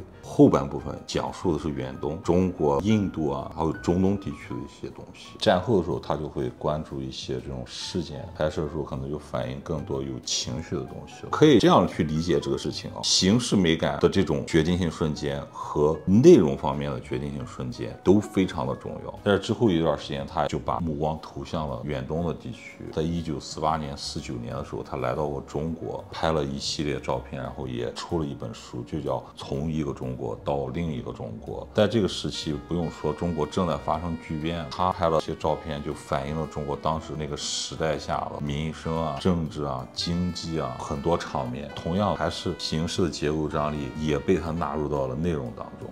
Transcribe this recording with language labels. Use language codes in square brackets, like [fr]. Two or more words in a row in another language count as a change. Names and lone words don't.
[zh] 後半部分講述的是遠東、中國、印度啊，還有中東地區的一些東西。戰後的時候，他就會關注一些這種事件，拍攝的時候可能就反映更多有情緒的東西了。可以這樣去理解這個事情啊，形式美感的這種決定性瞬間和內容方面的決定性瞬間都非常的重要。但是之後一段时间，他就把目光投向了远東的地区。在1948年、49年的时候，他来到过中国，拍了一系列照片，然後也出了一本書，就叫《從一個中國到另一個中國》。在這個時期，不用說，中國正在發生巨變，他拍了些照片，就反映了中國當時那個時代下的民生啊、政治啊、經濟啊很多場面。同樣，還是形式的結構張力也被他納入到了內容當中。